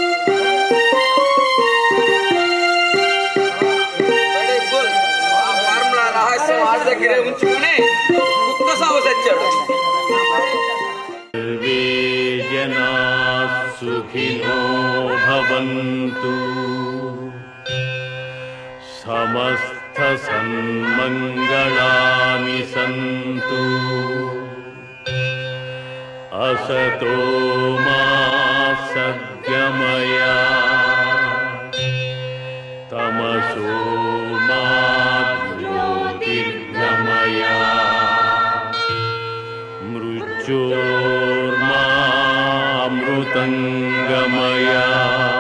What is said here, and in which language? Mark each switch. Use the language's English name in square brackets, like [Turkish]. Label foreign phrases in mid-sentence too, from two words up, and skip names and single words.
[Telugu] దగ్గరే ఉంచుకుని కుక్క సాగు సచ్చాడు. [Sanskrit] సర్వే జనా సుఖినో భవంతు, సమస్త సన్మంగళాని సంతు. असतो मा सद्गमय तमसो मा ज्योतिर्गमय मृत्योर्मा अमृतंगमय